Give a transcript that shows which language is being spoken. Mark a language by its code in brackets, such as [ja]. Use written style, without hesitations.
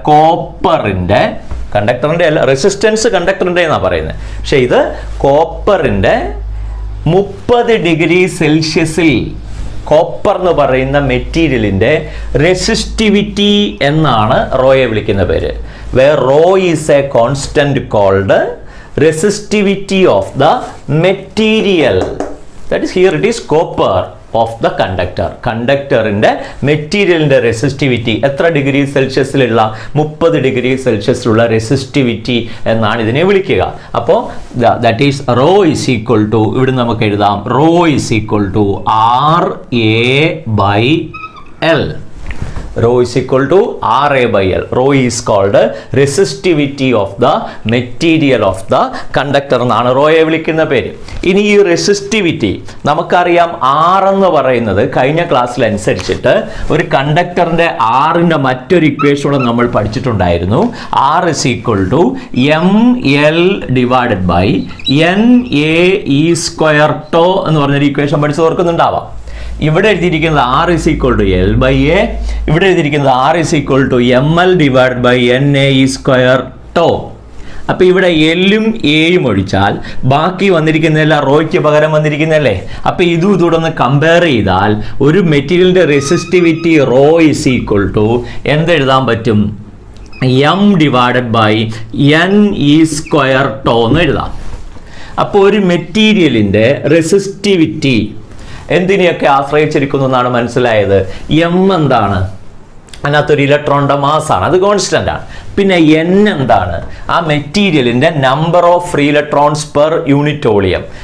[ml] കോപ്പറിൻ്റെ. കണ്ടക്ടറിൻ്റെ അല്ല, റെസിസ്റ്റൻസ് കണ്ടക്ടറിൻ്റെ എന്നാണ് പറയുന്നത്. പക്ഷെ ഇത് കോപ്പറിൻ്റെ 30 ഡിഗ്രി സെൽഷ്യസിൽ കോപ്പർ എന്ന് പറയുന്ന മെറ്റീരിയലിൻ്റെ റെസിസ്റ്റിവിറ്റി എന്നാണ് റോയെ വിളിക്കുന്ന പേര്. [en] where rho is a constant called resistivity of the material. That is, here it is copper of the conductor. [ml] കണ്ടക്ടറിൻ്റെ മെറ്റീരിയലിൻ്റെ റെസിസ്റ്റിവിറ്റി എത്ര ഡിഗ്രി സെൽഷ്യസിലുള്ള? 30 ഡിഗ്രി സെൽഷ്യസിലുള്ള റെസിസ്റ്റിവിറ്റി എന്നാണ് ഇതിനെ വിളിക്കുക. അപ്പോൾ [en] that is rho is equal to, [ml] ഇവിടെ നമുക്ക് എഴുതാം, [en] rho is equal to [ml] RA/L. [en] Rho is equal to RA/L. Rho is called resistivity of the material of the conductor [ml] എന്നാണ് റോയെ വിളിക്കുന്ന പേര്. ഇനി ഈ റെസിസ്റ്റിവിറ്റി നമുക്കറിയാം, R എന്ന് പറയുന്നത് കഴിഞ്ഞ ക്ലാസ്സിൽ അനുസരിച്ചിട്ട് ഒരു കണ്ടക്ടറിൻ്റെ Rൻ്റെ മറ്റൊരു ഇക്വേഷൻ നമ്മൾ പഠിച്ചിട്ടുണ്ടായിരുന്നു. [en] R is equal to ML divided by NAE square tau [ml] എന്ന് പറഞ്ഞൊരു ഇക്വേഷൻ പഠിച്ച് ഓർക്കുന്നുണ്ടാവാം. ഇവിടെ എഴുതിയിരിക്കുന്നത് [en] R is equal to L/A, ഇവിടെ എഴുതിയിരിക്കുന്നത് R is equal to ML divided by NAE square tau. [ml] അപ്പോൾ ഇവിടെ Lഉം Aയും ഒഴിച്ചാൽ ബാക്കി വന്നിരിക്കുന്നതെല്ലാം റോയ്ക്ക് പകരം വന്നിരിക്കുന്നതല്ലേ. അപ്പോൾ ഇതും ഇതൂടെ ഒന്ന് കമ്പയർ ചെയ്താൽ ഒരു മെറ്റീരിയലിൻ്റെ resistivity [en] rho is equal to [ml] എന്തെഴുതാൻ പറ്റും? [en] M divided by NE square tau [ml] എന്ന് എഴുതാം. അപ്പോൾ ഒരു മെറ്റീരിയലിൻ്റെ റെസിസ്റ്റിവിറ്റി എന്തിനെയൊക്കെ ആശ്രയിച്ചിരിക്കുന്നു എന്നാണ് മനസ്സിലായത്. M എന്താണ്? അതിനകത്തൊരു ഇലക്ട്രോണിൻ്റെ മാസാണ്, അത് കോൺസ്റ്റൻ്റ് ആണ്. പിന്നെ N എന്താണ്? ആ മെറ്റീരിയലിൻ്റെ [en] Number of free electrons per unit volume.